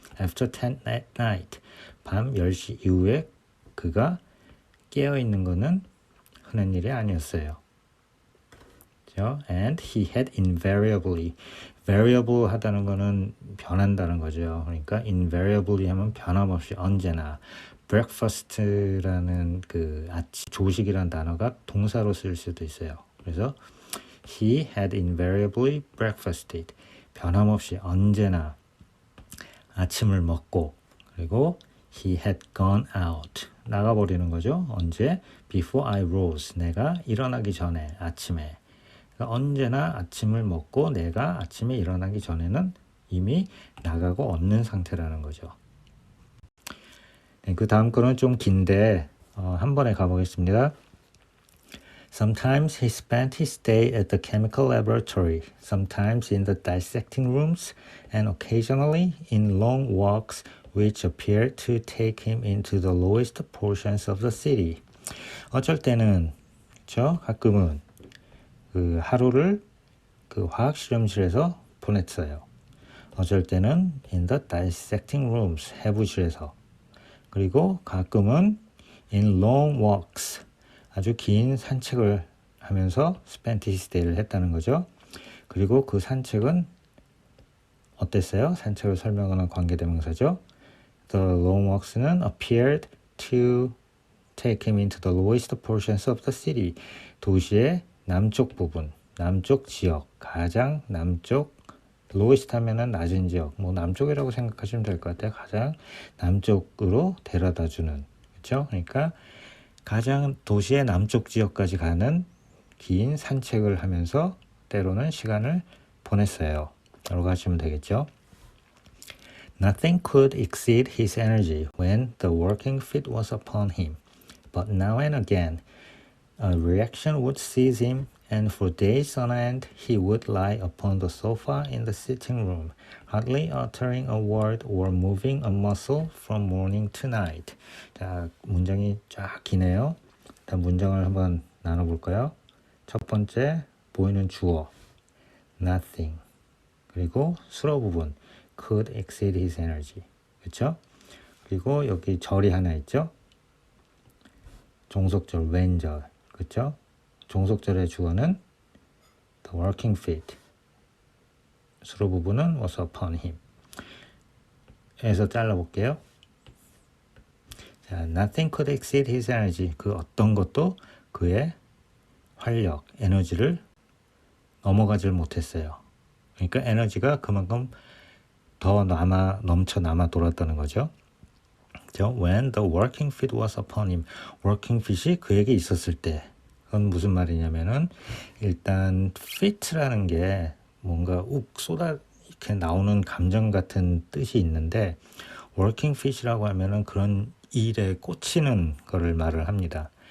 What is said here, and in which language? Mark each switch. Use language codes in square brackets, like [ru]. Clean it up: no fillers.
[en] After 10 at night, [ko] 밤 10시 이후에 그가 깨어있는 거는 흔한 일이 아니었어요. 그렇죠? [en] And he had invariably, [ko] variable 하다는 거는 변한다는 거죠. 그러니까 invariably 하면 변함없이 언제나. breakfast라는 그 아침 조식이라는 단어가 동사로 쓸 수도 있어요. [en] 그래서 he had invariably breakfasted. [ko] 변함없이 언제나 아침을 먹고 그리고 [en] he had gone out. [ko] 나가버리는 거죠. 언제? [en] before I rose. [ko] 내가 일어나기 전에 아침에. 언제나 아침을 먹고 내가 아침에 일어나기 전에는 이미 나가고 없는 상태라는 거죠. 네, 그 다음 거는 좀 긴데 한 번에 가보겠습니다. [en] Sometimes he spent his day at the chemical laboratory, sometimes in the dissecting rooms, and occasionally in long walks which appeared to take him into the lowest portions of the city. [ko] 어쩔 때는 그렇죠? 가끔은 그 하루를 그 화학 실험실에서 보냈어요. 어쩔 때는 [en] in the dissecting rooms, [ko] 해부실에서. 그리고 가끔은 [en] in long walks, [ko] 아주 긴 산책을 하면서 [en] spent his day [ko] 를 했다는 거죠. 그리고 그 산책은 어땠어요? 산책을 설명하는 관계대명사죠. The long walks는 [en] appeared to take him into the lowest portions of the city. [ko] 도시의 남쪽 부분, 남쪽 지역, 가장 남쪽, lowest 하면은 낮은 지역, 뭐 남쪽이라고 생각하시면 될 것 같아요. 가장 남쪽으로 데려다 주는, 그렇죠? 그러니까 가장 도시의 남쪽 지역까지 가는 긴 산책을 하면서 때로는 시간을 보냈어요. 라고 하시면 되겠죠. [en] Nothing could exceed his energy when the working fit was upon him. But now and again, a reaction would seize him, and for days on end he would lie upon the sofa in the sitting room, hardly uttering a word or moving a muscle from morning to night. [ko] 자, 문장이 쫙 기네요. 일단 문장을 한번 나눠볼까요? 첫 번째, 보이는 주어, nothing. 그리고 수로 부분, [en] could exceed his energy. [ko] 그렇죠? 그리고 여기 절이 하나 있죠? 종속절, when절. 그렇죠? 종속절의 주어는 the working feet. 수로 부분은 was upon him. 에서 잘라볼게요. 자, [en] nothing could exceed his energy. [ko] 그 어떤 것도 그의 활력, 에너지를 넘어가질 못했어요. 그러니까 에너지가 그만큼 더 넘쳐 남아 돌았다는 거죠. 그렇죠? [en] When the working fit was upon him. [ko] working fit이 그에게 있었을 때. 그건 무슨 말이냐면은 일단 fit라는 게 뭔가 욱 쏟아 이렇게 나오는 감정 같은 뜻이 있는데 working fit이라고 하면은 그런 일에 꽂히는 거를 말을 합니다.